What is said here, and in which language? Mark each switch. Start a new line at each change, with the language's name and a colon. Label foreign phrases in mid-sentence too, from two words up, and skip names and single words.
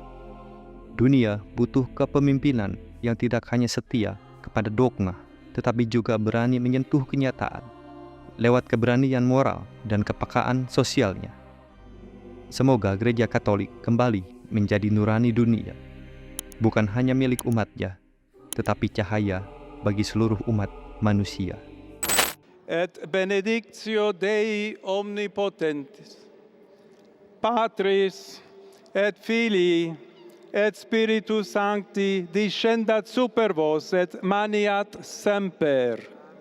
Indonesian: Dunia butuh kepemimpinan yang tidak hanya setia kepada dogma, tetapi juga berani menyentuh kenyataan lewat keberanian moral dan kepekaan sosialnya. Semoga Gereja Katolik kembali menjadi nurani dunia, bukan hanya milik umatnya, tetapi cahaya bagi seluruh umat manusia.
Latin: Et benedictio Dei omnipotentis, Patris et Filii et Spiritus Sancti descendat super vos et maniat semper.